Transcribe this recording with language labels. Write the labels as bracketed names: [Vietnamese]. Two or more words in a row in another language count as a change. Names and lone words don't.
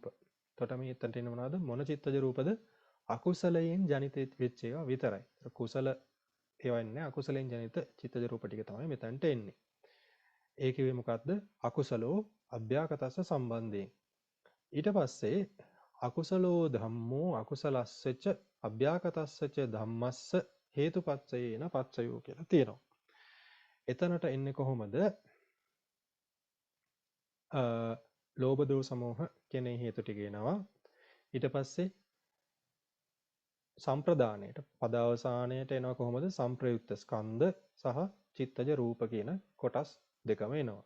[Sinhala] එතකොට මේ එතනට එන මොනවද? මොන චිත්තජ රූපද? අකුසලයෙන් ජනිත වෙච්ච ඒවා විතරයි. කුසල ඒවා ඉන්නේ අකුසලයෙන් ජනිත චිත්තජ රූප ටික තමයි මෙතනට එන්නේ. ඒ කිව්වේ මොකද්ද? [Pali] අකුසලෝ අභ්‍යාකතස්ස [Sinhala] සම්බන්ධයෙන්. ඊට පස්සේ [Pali] අකුසලෝ ධම්මෝ අකුසලස්සච අභ්‍යාකතස්සච ධම්මස්ස හේතුපත්සයේන පච්චයෝ [Sinhala] කියලා තියෙනවා. එතනට එන්නේ කොහොමද? ලෝභ දෝස මෝහ කියන හේතු ටික එනවා. ඊට පස්සේ සම්ප්‍රදානයට පදාවසානයට එනවා කොහොමද? සංප්‍රයුක්ත ස්කන්ධ සහ චිත්තජ රූප කියන කොටස් දෙකම එනවා.